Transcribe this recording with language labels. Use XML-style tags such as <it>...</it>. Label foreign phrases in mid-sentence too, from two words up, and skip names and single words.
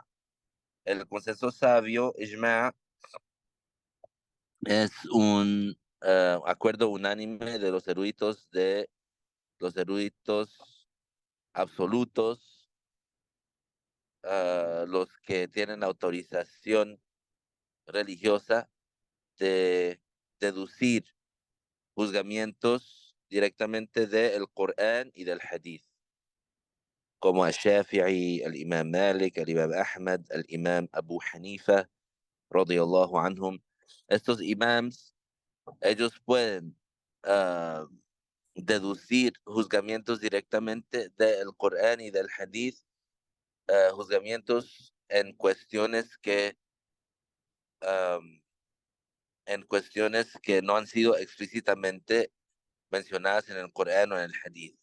<es>El consenso sabio, ijma', es un acuerdo unánime de los eruditos absolutos, los que tienen autorización religiosa de deducir juzgamientos directamente del Corán y del Hadith, como el Shafi'i, el Imam Malik, el Imam Ahmad, el Imam Abu Hanifa,</es> <ar>رضي الله عنهم.</ar> <es>Estos imams, ellos pueden ah, deducir juzgamientos directamente del Corán y del Hadith, juzgamientos am, en cuestiones que no han sido explícitamente mencionadas en el Corán o en el Hadith.</es>